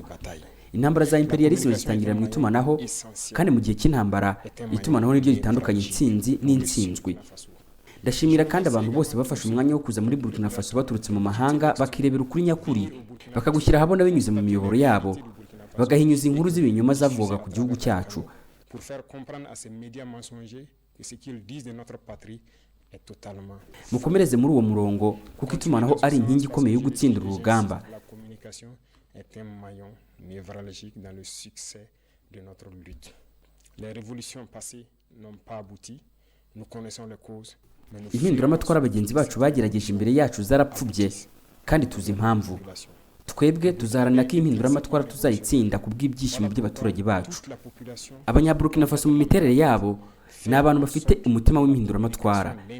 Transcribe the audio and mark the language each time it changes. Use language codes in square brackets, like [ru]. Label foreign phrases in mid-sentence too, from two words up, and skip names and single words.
[rw] Intambara za imperialisme zitangirira mu itumanaho, kandi mu gihe cy'intambara itumanaho niryo ritandukanye intsinzi n'intsinzwi. ndashimira kandi abantu bose bafashe umwanya wo kuza muri Burkina Faso baturutse mu mahanga bakirebera ukuri nyakuri bakagushyira ahabona binyuze mu miyoboro yabo bagahinyuza inkuru z'ibinyoma zavugaga ku gihugu cyacu. [fr] Pour faire comprendre à ces médias mensongers que ce qu'ils disent de notre patrie est totalement. [rw] Mukomereze muri uwo murongo kuko itumanaho ari inkingi ikomeye yo gutsindira urugamba. [fr] La communication est un maillon névralgique dans le succès de notre lutte. Les révolutions passées n'ont pas abouti. Nous connaissons les causes. [rw] Impinduramatwara abagenzi bacu bagerageje imbere yacu zarapfubye kandi tuzi impamvu. Twebwe tuzaharanira ko impinduramatwara tuzayitsinda ku bw'ibyishimo by'abaturage bacu. Abanyaburkina Faso mu miterere yabo ni abantu bafite umutima w'impinduramatwara.